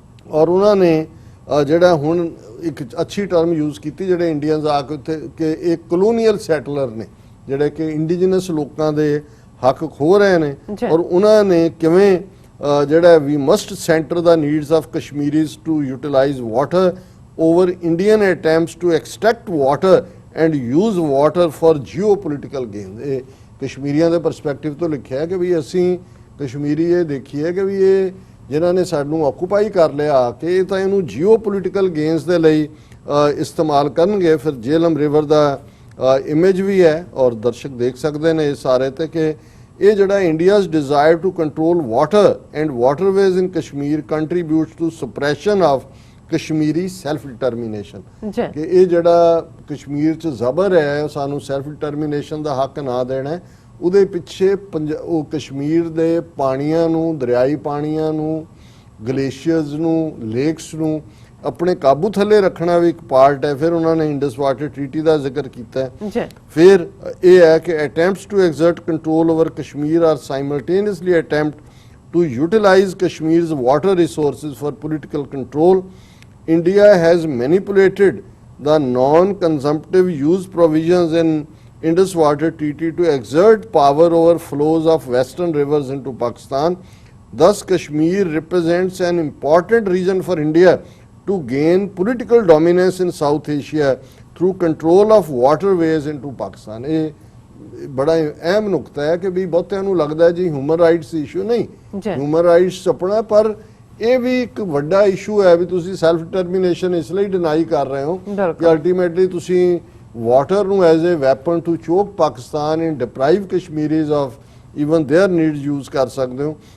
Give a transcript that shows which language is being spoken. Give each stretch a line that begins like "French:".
Punjabi: ਔਰ ਉਹਨਾਂ ਨੇ ਜਿਹੜਾ ਹੁਣ ਇੱਕ ਅੱਛੀ ਟਰਮ ਯੂਜ਼ ਕੀਤੀ ਜਿਹੜੇ ਇੰਡੀਅਨਸ ਆ ਕੇ ਉੱਥੇ ਕਿ ਇਹ ਕਲੋਨੀਅਲ ਸੈਟਲਰ ਨੇ ਜਿਹੜੇ ਕਿ ਇੰਡੀਜਨਸ ਲੋਕਾਂ ਦੇ ਹੱਕ ਖੋ ਰਹੇ ਨੇ। ਔਰ ਉਹਨਾਂ ਨੇ ਕਿਵੇਂ ਜਿਹੜਾ ਵੀ
English: Must center the needs of Kashmiris to utilize water over Indian attempts to extract water and use water for geopolitical gain।
Punjabi: ਇਹ ਕਸ਼ਮੀਰੀਆਂ ਦੇ ਪਰਸਪੈਕਟਿਵ ਤੋਂ ਲਿਖਿਆ ਕਿ ਵੀ ਅਸੀਂ ਕਸ਼ਮੀਰੀ ਇਹ ਦੇਖੀਏ ਕਿ ਵੀ ਇਹ ਜਿਨ੍ਹਾਂ ਨੇ ਸਾਨੂੰ ਆਕੂਪਾਈ ਕਰ ਲਿਆ ਆ ਕੇ ਇਹ ਤਾਂ ਇਹਨੂੰ ਜੀਓਪੋਲਿਟੀਕਲ ਗੇਨਸ ਦੇ ਲਈ ਇਸਤੇਮਾਲ ਕਰਨਗੇ। ਫਿਰ ਜੇਹਲਮ ਰਿਵਰ ਦਾ ਇਮੇਜ ਵੀ ਹੈ ਔਰ ਦਰਸ਼ਕ ਦੇਖ ਸਕਦੇ ਨੇ ਇਸ ਸਾਰੇ ਤੇ ਕਿ ਇਹ ਜਿਹੜਾ
English: India's desire to control water and waterways in Kashmir contributes to suppression of Kashmiri self determination
Punjabi: ਕਿ ਇਹ ਜਿਹੜਾ ਕਸ਼ਮੀਰ 'ਚ ਜ਼ਬਰ ਹੈ ਸਾਨੂੰ ਸੈਲਫ ਡਿਟਰਮੀਨੇਸ਼ਨ ਦਾ ਹੱਕ ਨਾ ਦੇਣਾ ਉਹਦੇ ਪਿੱਛੇ ਉਹ ਕਸ਼ਮੀਰ ਦੇ ਪਾਣੀਆਂ ਨੂੰ ਦਰਿਆਈ ਪਾਣੀਆਂ ਨੂੰ ਗਲੇਸ਼ੀਅਰਸ ਨੂੰ ਲੇਕਸ ਨੂੰ ਆਪਣੇ ਕਾਬੂ ਥੱਲੇ ਰੱਖਣਾ ਵੀ ਇੱਕ ਪਾਰਟ ਹੈ। ਫਿਰ ਉਹਨਾਂ ਨੇ ਇੰਡਸ ਵਾਟਰ ਟ੍ਰੀਟੀ ਦਾ ਜ਼ਿਕਰ ਕੀਤਾ ਹੈ। ਫਿਰ ਇਹ ਹੈ ਕਿ
English: Attempts to exert control over Kashmir are simultaneously attempt to utilize Kashmir's water resources for political control. India has manipulated the non-consumptive use provisions in Indus Water Treaty to exert power over flows of western rivers into Pakistan. Thus, Kashmir represents an important region for India to gain political dominance in South Asia through control of waterways into Pakistan.
Punjabi: ਬੜਾ ਅਹਿਮ ਨੁਕਤਾ ਹੈ ਕਿ ਵੀ ਬਹੁਤਿਆਂ ਨੂੰ ਲੱਗਦਾ ਜੀ human rights issue ਨਹੀਂ, human rights ਆਪਣਾ, ਪਰ ਇਹ ਵੀ ਇੱਕ ਵੱਡਾ ਇਸ਼ੂ ਹੈ ਵੀ ਤੁਸੀਂ ਸੈਲਫ ਡਿਟਰਮੀਨੇਸ਼ਨ ਇਸ ਲਈ ਡਿਨਾਈ ਕਰ ਰਹੇ ਹੋ ਕਿ ਅਲਟੀਮੇਟਲੀ ਤੁਸੀਂ ਵਾਟਰ ਨੂੰ
English: as a weapon to choke Pakistan and deprive Kashmiris of even their needs
Punjabi: use ਕਰ ਸਕਦੇ ਹੋ।